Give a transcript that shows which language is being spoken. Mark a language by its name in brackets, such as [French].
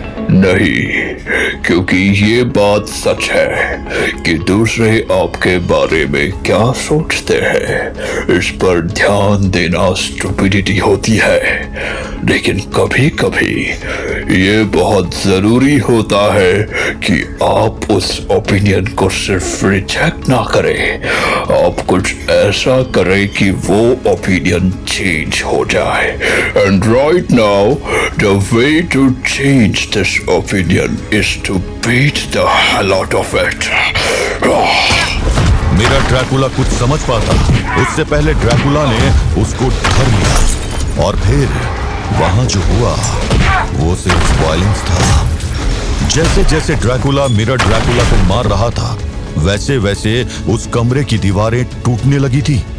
[Hindi] नहीं, क्योंकि ये बात सच है कि दूसरे आपके बारे में क्या सोचते हैं, इस पर ध्यान देना स्टुपिडिटी होती है। लेकिन कभी कभी ये बहुत जरूरी होता है कि आप उस ओपिनियन को सिर्फ रिजेक्ट ना करें, आप कुछ ऐसा करें कि वो ओपिनियन चेंज हो जाए। [English] And right now the way to change this opinion is to beat the hell out of it. [Hindi] मेरा ड्रैकुला कुछ समझ पाता उससे पहले ड्रैकुला ने उसको धर लिया, और फिर वहां जो हुआ वो सिर्फ वायलेंस था। जैसे जैसे ड्रैकुला मेरा ड्रैकुला को मार रहा था, वैसे वैसे उस कमरे की दीवारें टूटने लगी थी।